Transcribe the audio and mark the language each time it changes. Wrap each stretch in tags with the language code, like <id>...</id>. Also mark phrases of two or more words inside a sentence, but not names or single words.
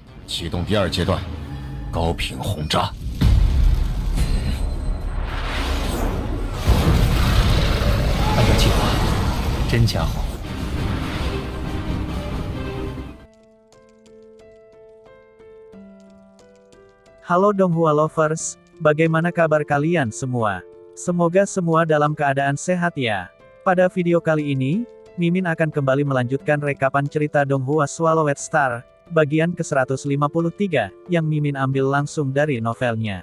<zh>启动第二阶段，高频轰炸。按照计划，真家伙。</zh> <id>Halo Donghua Lovers, bagaimana kabar kalian semua? Semoga semua dalam keadaan sehat ya. Pada video kali ini, Mimin akan kembali melanjutkan rekapan cerita Donghua Swallowed Star, bagian ke-153, yang Mimin ambil langsung dari novelnya.</id>